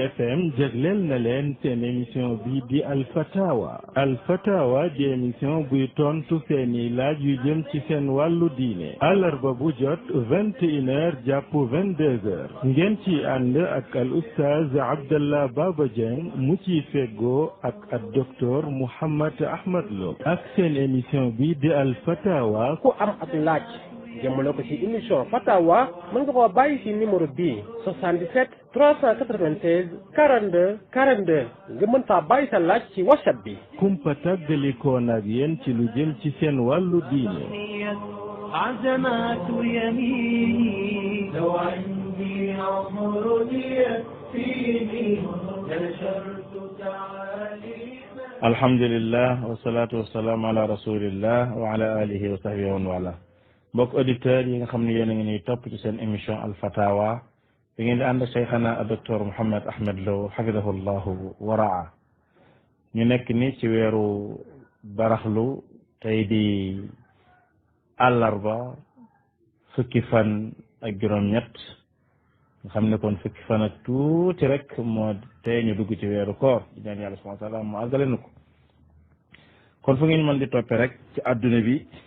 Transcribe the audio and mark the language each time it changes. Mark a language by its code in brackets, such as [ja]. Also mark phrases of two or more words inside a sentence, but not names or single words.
[wo] FM jégleel na leen seen émission bi di Alfatawa di émission buy tontu seeni laaj yu jëm ci seen wàllu diine àllarba bu jot 21h jàpp 22h ngeen ci ànd ak al oustaz Abdallah Baba Dieng mu ciy feggoo ak docteur Mouhammad Ahmad Lo ak seen émission bi di Alfatawa ku am ak laaj jëmale ko ci émission Fatawa mën nga koo bàyyi ci numéro bii 77 396 42 42 nga mën faa bàyyi sa laaj ci WhatsApp bi. kumpa tàggalikoon ak yéen ci lu jëm ci seen wàllu diine. [ar] عزمات يميني لو عندي عمر يكفيني نشرت تعاليم. الحمد لله والصلاة والسلام على رسول الله وعلى آله وصحبه ومن والاه. [wo] mbokk auditeurs yi nga xam ne yéen a ngi ñuy topp ci seen émission Al Fatawa bi ngeen di ànd ak Cheikhana docteur Mouhammad Ahmad Lo [ar] حفظه الله ورعاه [wo] ñu nekk ni ci weeru baraxlu tey di àllarba fukki fan ak juróom-ñett nga xam ne kon fukki fan ak tuuti rek moo tey ñu dugg ci weeru koor di ñaan yàlla [ar] سبحانه وتعالى [wo] mu àggale nu ko kon fu ngeen mën di toppe rek ci adduna bi